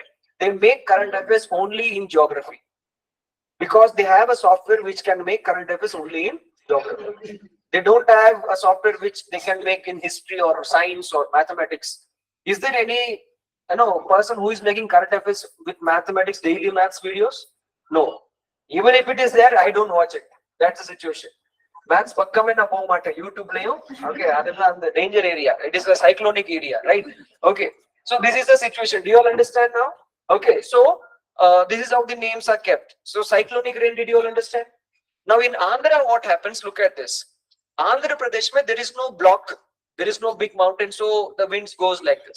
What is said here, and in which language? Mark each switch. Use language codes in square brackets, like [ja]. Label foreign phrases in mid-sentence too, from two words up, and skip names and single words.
[en] They make current affairs only in geography because they have a software which can make current affairs only in geography. They don't have a software which they can make in history or science or mathematics. Is there any person who is making current affairs with mathematics, daily maths videos? No. Even if it is there, I don't watch it. That's the situation. [ta] Maths pakkamena povamata YouTube layo. [en] Okay, adella the danger area. It is a cyclonic area, right? Okay. So this is the situation. Do you all understand now? Okay. So this is how the names are kept. So cyclonic rain, did you all understand? Now in Andhra, what happens? Look at this. Andhra Pradesh, there is no block. There is no big mountain, so the winds goes like this.